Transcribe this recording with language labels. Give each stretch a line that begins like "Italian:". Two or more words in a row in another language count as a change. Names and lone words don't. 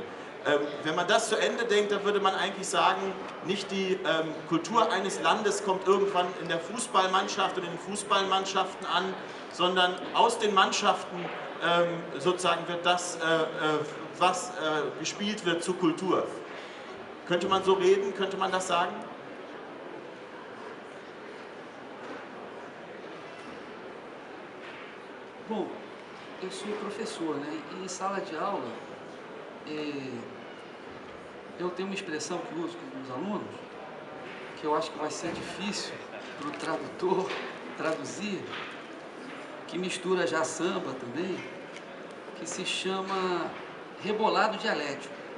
German: Wenn man das zu Ende denkt, dann würde man eigentlich sagen, nicht die Kultur eines Landes kommt irgendwann in der Fußballmannschaft und in den Fußballmannschaften an, sondern aus den Mannschaften sozusagen wird das, was gespielt wird, zur Kultur. Könnte man so reden? Könnte man das sagen?
Portuguese: Bom, eu sou professor, né? E em sala de aula, eu tenho uma expressão que uso com os alunos, que eu acho que vai ser difícil para o tradutor traduzir, que mistura já samba também, que se chama rebolado dialético.